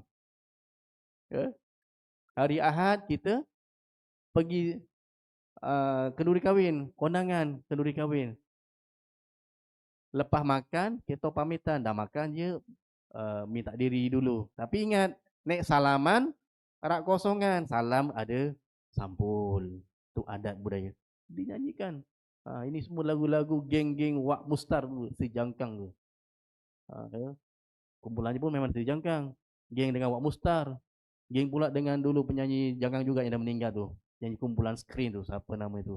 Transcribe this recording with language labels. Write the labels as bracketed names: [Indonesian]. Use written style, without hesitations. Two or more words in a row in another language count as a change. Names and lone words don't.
[Malay] Ya. Hari Ahad kita pergi kenduri kahwin, kondangan kenduri kahwin. Lepas makan, kita pamitan. Dah makan je, minta diri dulu. Tapi ingat, [Javanese] nek salaman, rak kosongan. [Malay] Salam ada sampul. Itu adat budaya. Dinyanyikan. Ini semua lagu-lagu geng-geng Wak Mustar tu, Si Jangkang tu. Ya. Kumpulannya pun memang Si Jangkang. Geng dengan Wak Mustar. Geng pula dengan dulu penyanyi jangkang juga yang dah meninggal tu. Yang kumpulan screen tu, siapa nama itu.